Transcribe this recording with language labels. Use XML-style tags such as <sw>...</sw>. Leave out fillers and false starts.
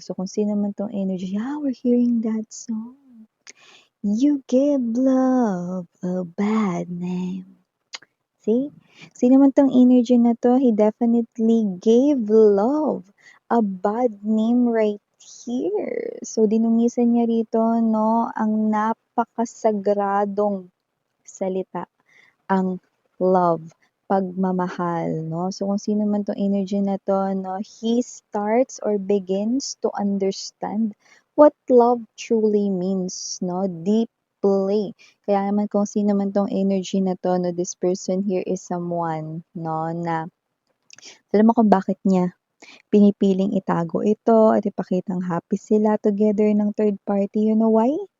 <tl>So kung sino man 'tong</tl> <en>energy, we're hearing that song. You give love a bad name. See?</en> <tl>Sino man 'tong energy na 'to,</tl> <en>he definitely gave love a bad name right here.</en> <tl>So dinungisan niya rito 'no, ang napakasagradong salita, ang love, pagmamahal 'no. So kung sino man 'tong energy na 'to 'no,</tl> <en>he starts or begins to understand what love truly means 'no, deeply.</en> <tl>Kaya naman kung sino man 'tong energy na 'to 'no,</tl> <en>this person here is someone</en> <tl>'no, na alam mo kung bakit niya pinipiling itago ito at ipakitang happy sila together ng third party,</tl> <en>you know why?</en>